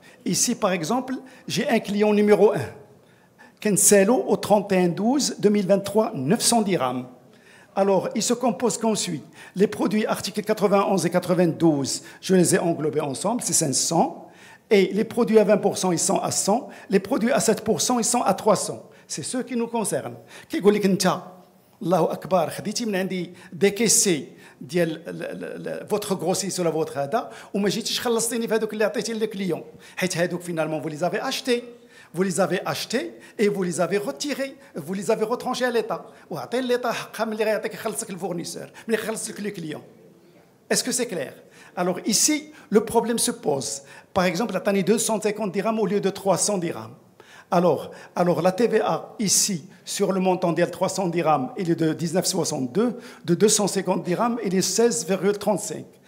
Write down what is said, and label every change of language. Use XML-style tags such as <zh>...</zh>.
<fr>Ici, par exemple, j'ai un client numéro 1.</fr> <ar>Kenselo</ar> <fr>au 31/12/2023, 900 dirhams. Alors, il se compose comme suit. Les produits articles 91 et 92, je les ai englobés ensemble, c'est 500. Et les produits à 20%, ils sont à 100. Les produits à 7%, ils sont à 300. C'est ceux qui nous concernent. Qui</fr> <ar>يقول لك انت الله اكبر خديتي من عندي دي كيسي ديال</ar> <fr>votre grossiste</fr> <ar>ولا</ar> <fr>votre</fr> <ar>هذا وما جيتيش خلصتيني في هذوك اللي عطيتي للكليون حيت هذوك</ar> <fr>finalement vous les avez achetés. Vous les avez achetés et vous les avez retirés, vous les avez retranchés à l'État.</fr> <ar>وعطي l'État حقها ملي غيعطيك يخلصك الفورنيسور ملي يخلصك</ar> <fr>le client. Est-ce que c'est clair? Alors ici, le problème se pose. Par exemple, la tani 250 dirhams au lieu de 300 dirhams. Alors la TVA ici, sur le montant de 300 dirhams, il est de 19,62, de 250 dirhams, il est 16,35.</fr>